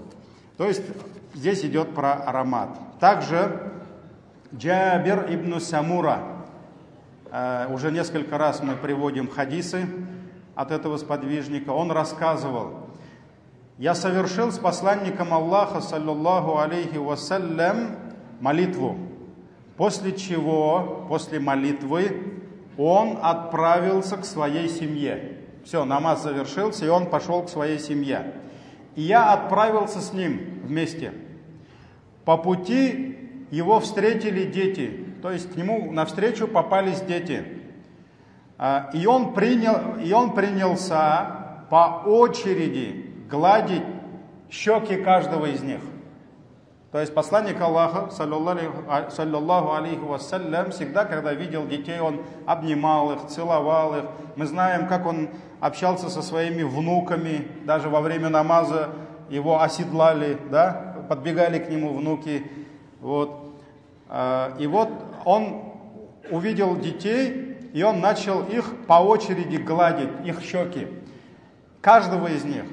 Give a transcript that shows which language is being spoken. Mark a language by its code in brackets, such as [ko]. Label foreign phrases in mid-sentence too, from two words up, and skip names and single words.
[ru] То есть здесь идет про аромат. Также Джабир ибн Самура. Уже несколько раз мы приводим хадисы от этого сподвижника. Он рассказывал: «Я совершил с посланником Аллаха, [ar] صلى الله عليه وسلم, [ru] молитву, после чего, после молитвы, он отправился к своей семье». Все, намаз завершился, и он пошел к своей семье. И я отправился с ним вместе. По пути его встретили дети, то есть к нему навстречу попались дети. И он принялся по очереди гладить щеки каждого из них. То есть посланник Аллаха, [ar] صلى الله عليه وسلم, [ru] всегда, когда видел детей, он обнимал их, целовал их. Мы знаем, как он общался со своими внуками, даже во время намаза его оседлали, да? Подбегали к нему внуки. Вот. И вот он увидел детей, и он начал их по очереди гладить, их щеки, каждого из них.